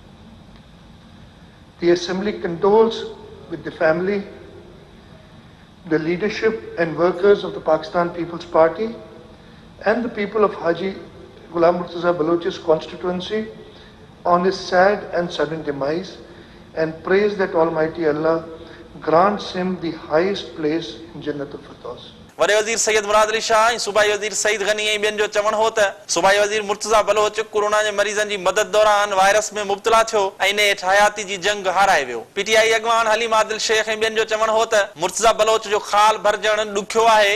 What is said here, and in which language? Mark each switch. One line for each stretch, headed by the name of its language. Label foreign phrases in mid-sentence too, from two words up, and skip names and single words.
English: The Assembly condoles with the family, the leadership and workers of the Pakistan People's Party and the people of Haji Ghulam Murtaza Baloch's constituency on his sad and sudden demise and prays that Almighty Allah grants him the highest place in Jannatul Firdaus.
Sindhi: वरे वजीर सैयद मुराद अली शाह सूबाई वजीर सईद गनी ऐं ॿियनि जो चवण हो त सूबाई वजीर मुर्तजा बलोच कोरोना जे मरीज़नि जी मदद दौरान वायरस में मुब्तला थियो ऐं इन हेठि हयाती जी जंग हाराए वियो। पीटीआई अॻवान हलीम आदिल शेख ऐं ॿियनि जो चवण हो त मुर्तजा बलोच जो खाल भरजण ॾुखियो आहे।